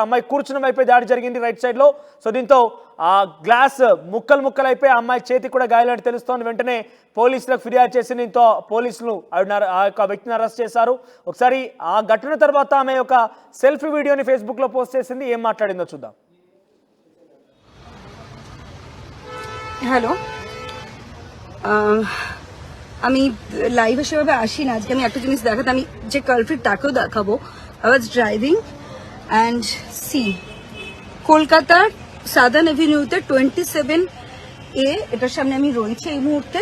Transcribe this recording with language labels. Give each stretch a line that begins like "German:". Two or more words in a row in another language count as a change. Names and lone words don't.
Telugu: అమ్మాయి కూర్చున్న వైపే దాడి జరిగింది
English: right sidelo.
Telugu: సో దీంతో ఆ గ్లాస్ ముక్కలైపోయి ఆ అమ్మాయి చేతికి కూడా గాయాలని తెలుస్తోంది. వెంటనే పోలీసులకు ఫిర్యాదు చేసి దీంతో పోలీసులు ఆ యొక్క వ్యక్తిని అరెస్ట్ చేశారు. ఒకసారి ఆ ఘటన తర్వాత ఆమె ఒక సెల్ఫీ వీడియోని ఫేస్బుక్లో పోస్ట్ చేసింది. ఏం మాట్లాడిందో చూద్దాం.
Bangla: হ্যালো, আমি লাইভ সেভাবে আসি না। আজকে আমি একটা জিনিস দেখাতে, আমি যে কালপ্রিট তাকেও দেখাবো।
English: I was driving and see
Bangla: কলকাতার সাদার্ন এভিনিউতে 27A এটার সামনে আমি রয়েছে এই মুহূর্তে।